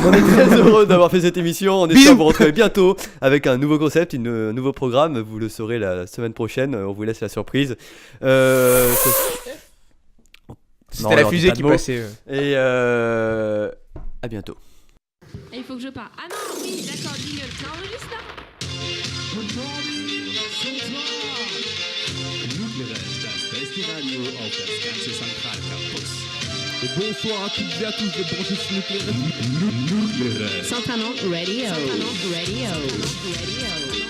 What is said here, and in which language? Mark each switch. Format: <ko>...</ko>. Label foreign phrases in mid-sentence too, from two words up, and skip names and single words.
<fr>On est très heureux d'avoir fait cette émission. On espère vous retrouver bientôt avec un nouveau concept, un nouveau programme. Vous le saurez la semaine prochaine. On vous laisse la surprise. C'était la fusée qui passait. Et à bientôt. Et il faut que je parte. Ah non, oui, d'accord, jingle. Ça enregistre là?</fr> <de>Nucleares, das beste Radio auf das ganze Zentralcampus.</de> <fr>Et bonsoir à toutes et à tous de brancher sur Nucléaire. Nucleares. Central Nantes Radio. Central Nantes Radio.</fr>